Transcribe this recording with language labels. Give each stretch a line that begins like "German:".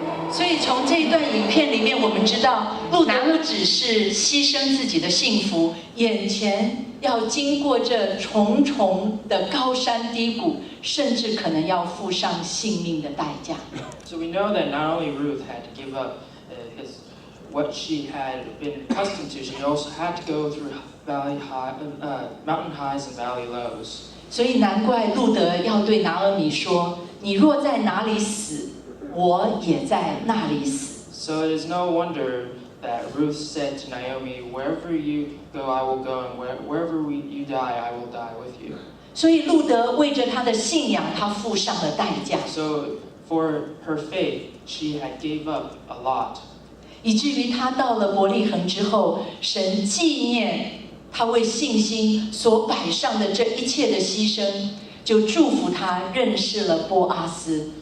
Chinese: 所以从这一段影片里面，我们知道路德不只是牺牲自己的幸福，眼前要经过这重重的高山低谷，甚至可能要付上性命的代价。
English: So we know that not only Ruth had to give up what she had been accustomed to, she also had to go through mountain highs and valley lows.
Chinese: 所以难怪路德要对拿俄米说：“你若在哪里死，我也在那里死。”
English: So it is no wonder that Ruth said to Naomi, "Wherever you go, I will go, and wherever you die, I will die with you."
Chinese: 所以路德为着他的信仰，他付上了代价。
English: So for her faith, she had gave up a lot.
Chinese: 以至于他到了伯利恒之后，神纪念他为信心所摆上的这一切的牺牲，就祝福他认识了波阿斯。